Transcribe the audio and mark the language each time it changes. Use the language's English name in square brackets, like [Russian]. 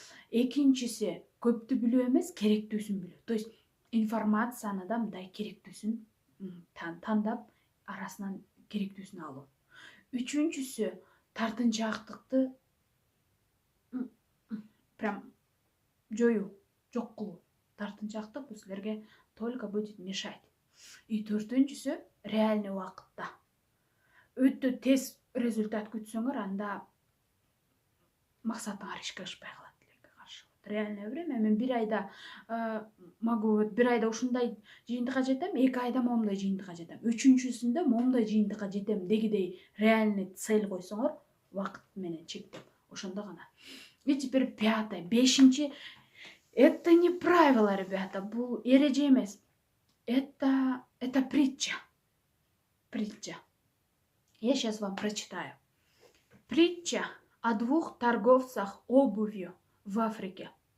[Kyrgyz] Экинчиси, көптү билүү эмес, керектүүсүн билүү. То есть информацияны да мындай керектүүсүн тандап, арасынан керектүүсүн алуу. Үчүнчүсү, тартынчаактыкты прям жоюу, жок кылуу. Тартынчаактык бул силерге [Russian] только будет мешать. [Kyrgyz] И 4-нчүсү, реальный убакытта. Өтө тез результат күтсөңөр, анда максатыңар ишке ашпай калат, тилекке каршы. [Russian] Реальное время, [Kyrgyz] мен 1 айда могу 1 айда ушундай жыйынтыкка жетем, 2 айда момундай жыйынтыкка жетем, 3-нчүсүндө момундай жыйынтыкка жетем дегидей реальный цель койсоңор, убакыт менен чектеп, ошондо гана. [Russian] И теперь 5-е, 5-нчи, это не правило, ребята, [Kyrgyz] бул эреже эмес. [Russian] Это притча. Притча. Я сейчас вам прочитаю. Притча о 2 торговцах обувью в Африке.